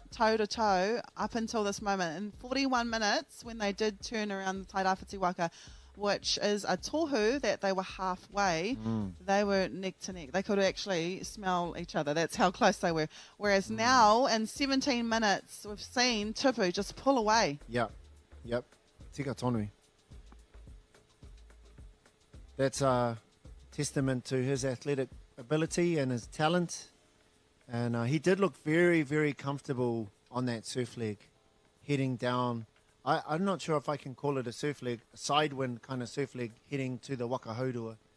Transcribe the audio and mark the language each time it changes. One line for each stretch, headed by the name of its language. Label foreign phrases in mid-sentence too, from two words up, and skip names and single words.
English: toe-to-toe, up until this moment. In 41 minutes, when they did turn around the Tairāwhiti Waka, which is a tohu that they were halfway, they were neck to neck. They could actually smell each other. That's how close they were. Whereas now, in 17 minutes, we've seen Tupu just pull away. Yep.
Māori: Tika tonu.
English: That's a testament to his athletic ability and his talent. And he did look very, very comfortable on that surf leg, heading down. I'm not sure if I can call it a surf leg, a sidewind kind of surf leg, heading to the Wakahodua.